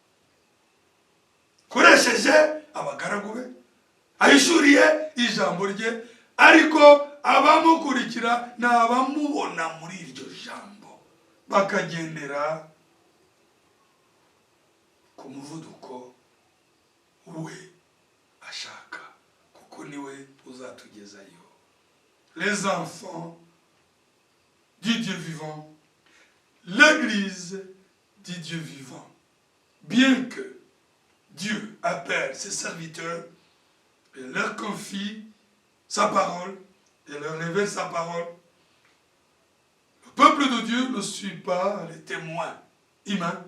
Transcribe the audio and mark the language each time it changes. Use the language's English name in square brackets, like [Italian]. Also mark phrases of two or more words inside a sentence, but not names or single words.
[Kinyarwanda] koresheje abagaragu be ahishuriye ijambo rye ariko abamukurikira n'abamubona muri iryo jambo bakagendera ku muvuduko we ashaka kuko niwe uzatugezayo. [French] Les enfants du Dieu vivant, l'église du Dieu vivant, bien que Dieu appelle ses serviteurs et leur confie sa parole et leur révèle sa parole, le peuple de Dieu ne suit pas les témoins humains.